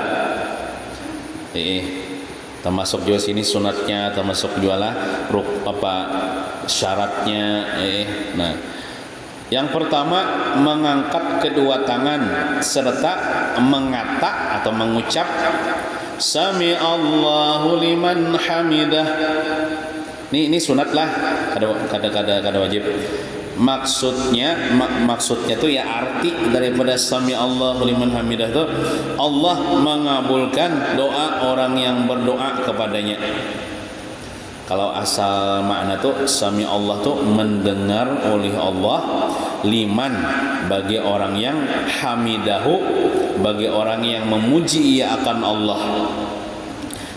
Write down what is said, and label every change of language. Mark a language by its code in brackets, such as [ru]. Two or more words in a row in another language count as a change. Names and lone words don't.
[id] Termasuk juga sini sunatnya, termasuk juga syaratnya. Nah, yang pertama mengangkat kedua tangan serta mengata atau mengucap [ar] سمع الله لمن حمده. [bjn] Ini sunat lah, kada wajib. [id] Maksudnya tuh ya arti daripada [ar] سمع الله لمن حمده [id] tuh Allah mengabulkan doa orang yang berdoa kepadanya. Kalau asal makna tuh [ar] سمع الله [id] tuh mendengar oleh Allah, liman bagi orang yang hamidahu, bagi orang yang memuji ia akan Allah.